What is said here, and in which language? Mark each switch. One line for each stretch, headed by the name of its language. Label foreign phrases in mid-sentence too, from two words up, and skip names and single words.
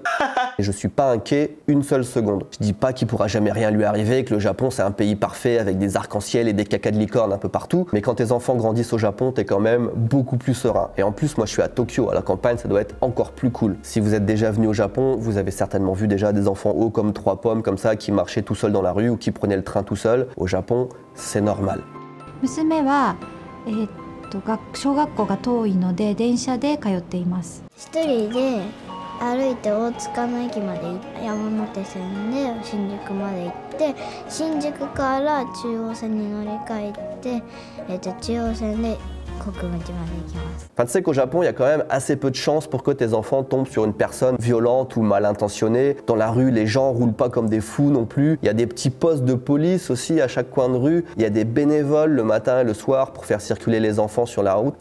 French: Et je suis pas inquiet une seule seconde. Je dis pas qu'il pourra jamais rien lui arriver, que le Japon c'est un pays parfait avec des arcs-en-ciel et des cacas de licorne un peu partout. Mais quand tes enfants grandissent au Japon, t'es quand même beaucoup plus serein. Et en plus, moi je suis à Tokyo, à la campagne, ça doit être encore plus cool. Si vous êtes déjà venu au Japon, vous avez certainement vu déjà des enfants hauts comme 3 pommes, comme ça, qui marchaient tout seuls dans la rue ou qui prenaient le train tout seul. Au Japon, c'est normal.
Japanese: 小学校が遠いので電車で通っています。一人で歩いて大塚の駅まで行って山手線で新宿まで行って新宿から中央線に乗り換えて、中央線で
French: Enfin, tu sais qu'au Japon, il y a quand même assez peu de chances pour que tes enfants tombent sur une personne violente ou mal intentionnée. Dans la rue, les gens roulent pas comme des fous non plus. Il y a des petits postes de police aussi à chaque coin de rue. Il y a des bénévoles le matin et le soir pour faire circuler les enfants sur la route.